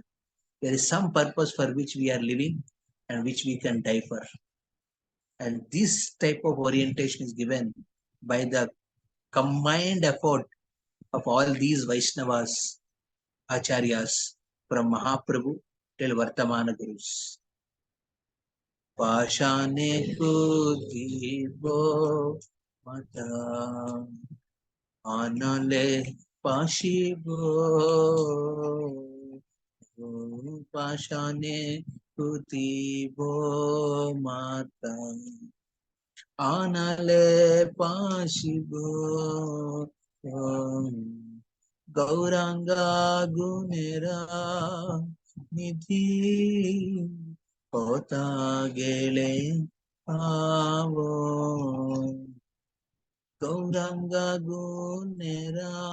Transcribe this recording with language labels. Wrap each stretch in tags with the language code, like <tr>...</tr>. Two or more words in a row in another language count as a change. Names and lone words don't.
<en>There is some purpose for which we are living and which we can die for. And this type of orientation is given by the combined effort of all these Vaishnavas, Acharyas, from Mahaprabhu till Vartamana Gurus.</en> <bn>পাষাণে কুটিব মাথা অনলে পশিব পাষাণে কুটিব মাথা অনলে পশিব গৌরাঙ্গ গুণের নিধি কোথা গেলে আবো গৌরাঙ্গ গুণের</bn>